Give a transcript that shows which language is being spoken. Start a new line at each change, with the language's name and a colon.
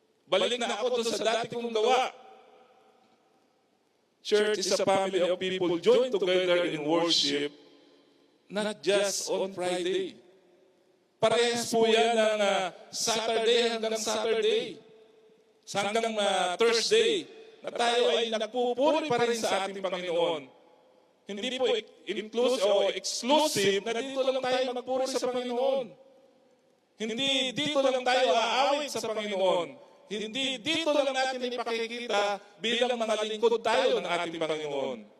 Filipino: Balik na ako doon sa dati kong gawa.
English: Church is a family of people joined together in worship, not just on Friday.
Filipino: Parehas po yan ng Saturday hanggang Saturday. Hanggang Thursday, na tayo ay nagpupuri pa rin sa ating Panginoon. Hindi po inclusive o exclusive na dito lang tayo magpuri sa Panginoon. Hindi dito lang tayo aawit sa Panginoon. Hindi dito lang natin ipakikita bilang mga lingkod tayo ng ating Panginoon.